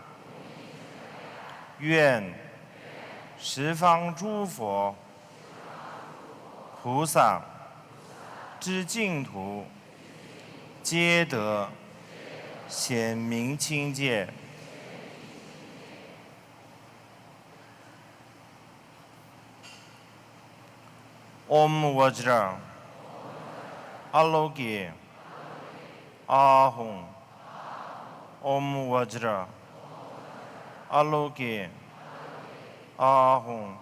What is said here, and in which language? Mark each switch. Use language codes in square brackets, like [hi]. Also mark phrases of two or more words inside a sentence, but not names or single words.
[zh] 愿十方诸佛菩萨之净土皆得显明清界。 [sa] Om Vajra Aloke Ahum. Om Vajra Aloke Ahum.